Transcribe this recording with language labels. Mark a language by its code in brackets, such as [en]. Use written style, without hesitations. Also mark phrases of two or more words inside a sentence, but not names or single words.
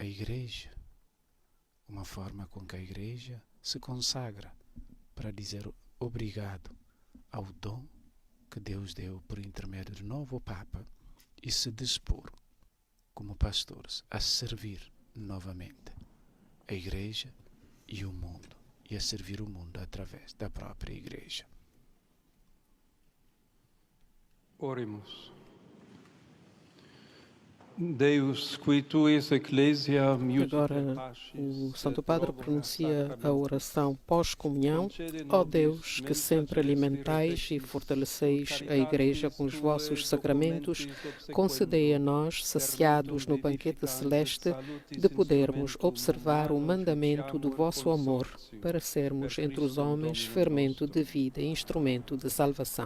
[pt] Igreja, uma forma com que a Igreja se consagra para dizer obrigado ao dom que Deus deu por intermédio do novo Papa e se dispor, como pastores, a servir novamente a Igreja e o mundo, e a servir o mundo através da própria Igreja. Oremos. [la] Deus, qui tuis ecclesia [pt] Agora o Santo Padre pronuncia a oração pós-comunhão. Ó Deus, que sempre alimentais e fortaleceis a Igreja com os vossos sacramentos, concedei a nós, saciados no banquete celeste, de podermos observar o mandamento do vosso amor, para sermos entre os homens fermento de vida e instrumento de salvação.